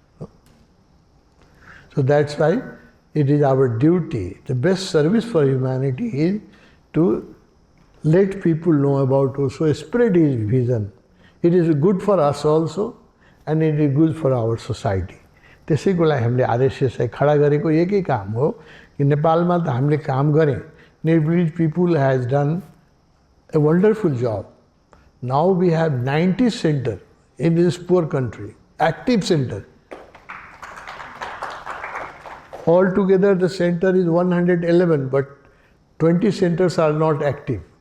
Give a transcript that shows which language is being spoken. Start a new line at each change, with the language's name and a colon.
English: So that's why it is our duty, the best service for humanity is to let people know about Osho, spread his vision. It is good for us also and it is good for our society.
Nepali: त्यसैको लागि हामीले RSSI खडा गरेको एकै काम हो कि नेपालमा त हामीले काम गरे.
English: Nepalese people has done a wonderful job. Now we have 90 centers in this poor country, active center. Altogether the center is 111, but 20 centers are not active.